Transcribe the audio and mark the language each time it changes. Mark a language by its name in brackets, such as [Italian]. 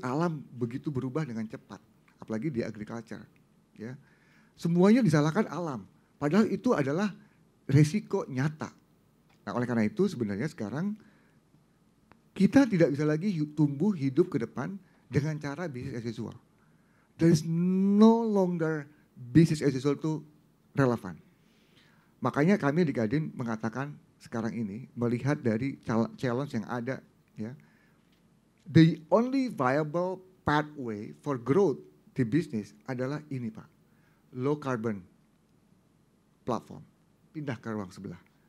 [Indonesian] Alam begitu berubah dengan cepat, apalagi di agriculture. Ya. Semuanya disalahkan alam, padahal itu adalah resiko nyata. Nah oleh karena itu sebenarnya sekarang kita tidak bisa lagi tumbuh hidup ke depan dengan cara business as usual. [English] There is no longer business as usual [Indonesian] itu relevan. Makanya kami di Kadin mengatakan sekarang ini melihat dari challenge yang ada, ya, [English] the only viable pathway for growth [Indonesian] di bisnis adalah ini Pak, [English] low carbon platform, [Indonesian] pindah ke ruang sebelah.